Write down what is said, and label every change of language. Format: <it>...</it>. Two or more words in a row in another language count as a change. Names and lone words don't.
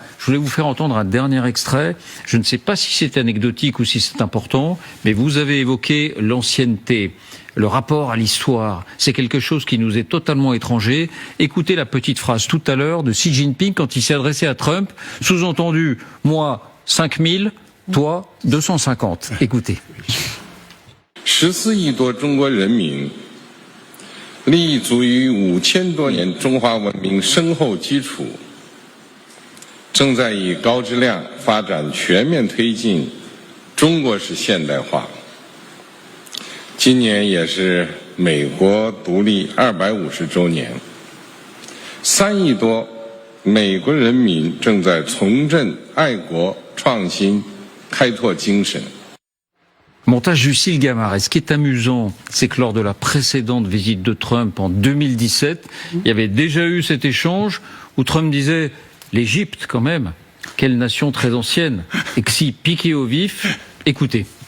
<fr>Je voulais vous faire entendre un dernier extrait. Je ne sais pas si c'est anecdotique ou si c'est important, mais vous avez évoqué l'ancienneté. Le rapport à l'histoire, c'est quelque chose qui nous est totalement étranger. Écoutez la petite phrase tout à l'heure de Xi Jinping quand il s'est adressé à Trump. Sous-entendu, moi, 5000, toi, 250. Écoutez.</fr> <zh>14 亿多中国人民立足于5000多年中华文明深厚基础，正在以高质量发展全面推进中国式现代化。今年也是美国独立250周年，3亿多美国人民正在重振爱国创新开拓精神。</zh> <fr>Montage Lucille Gamard. Et ce qui est amusant, c'est que lors de la précédente visite de Trump en 2017, il y avait déjà eu cet échange où Trump disait l'Égypte quand même, quelle nation très ancienne, et que si piqué au vif, écoutez.</fr>